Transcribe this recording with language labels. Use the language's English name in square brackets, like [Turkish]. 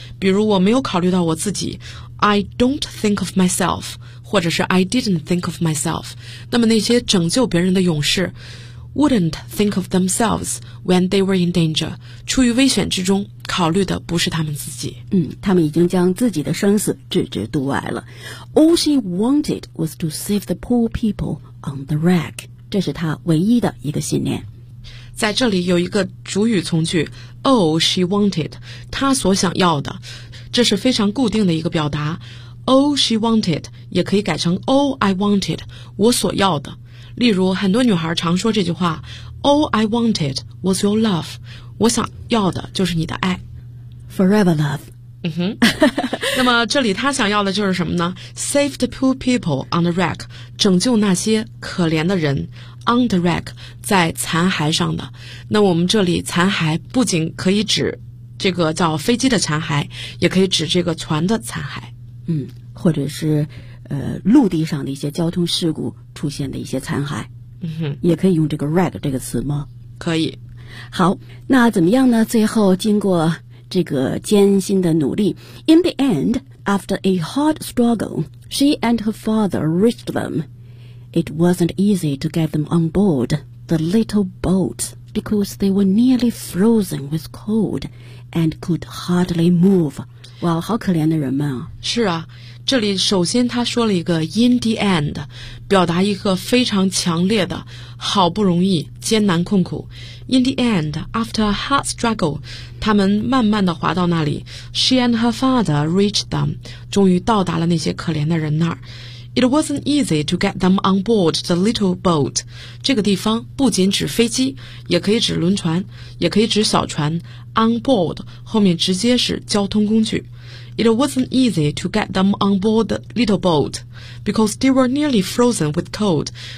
[Chinese] 比如我没有考虑到我自己 ， [English] I don't think of myself， [Chinese] 或者是 [English] I didn't think of myself。 [Chinese] 那么那些拯救别人的勇士 ， [English] wouldn't think of themselves when they were in danger， [Chinese] 处于危险之中，考虑的不是他们自己。嗯，他们已经将自己的生死置之度外了。 [English] All she wanted was to save the poor people on the wreck. [Chinese] 这是她唯一的一个信念。在这里有一个主语从句 ， [English] All she wanted， [Chinese] 她所想要的，这是非常固定的一个表达。 [English] All she wanted [Chinese] 也可以改成 [English] All I wanted， [Chinese] 我所要的。例如，很多女孩常说这句话 ： [English] All I wanted was your love。 [Chinese] 我想要的就是你的爱 [English] ，forever love。 [Chinese] 嗯哼。那么这里她想要的就是什么呢 ？ [English] Save the poor people on the wreck， [Chinese] 拯救那些可怜的人 ， [English] on the wreck， [Chinese] 在残骸上的。那我们这里残骸不仅可以指这个叫飞机的残骸，也可以指这个船的残骸。嗯，或者是陆地上的一些交通事故出现的一些残骸。嗯哼，也可以用这个 wreck 这个词吗？可以。好，那怎么样呢？最后经过这个艰辛的努力 [English] ，In the end, after a hard struggle, she and her father reached them. It wasn't easy to get them on board the little boat because they were nearly frozen with cold and could hardly move. [Chinese] 哇，好可怜的人们啊！是啊，这里首先他说了一个 [English] in the end， [Chinese] 表达一个非常强烈的，好不容易艰难困苦。 [English] In the end, after a hard struggle, [Chinese] 他们慢慢地滑到那里。 [English] She and her father reached them, [Chinese] 终于到达了那些可怜的人那儿。 [English] It wasn't easy to get them on board the little boat. [Chinese] 这个地方不仅指飞机，也可以指轮船，也可以指小船。 [English] On board [Chinese] 后面直接是交通工具。 [English] It wasn't easy to get them on board the little boat, because they were nearly frozen with cold.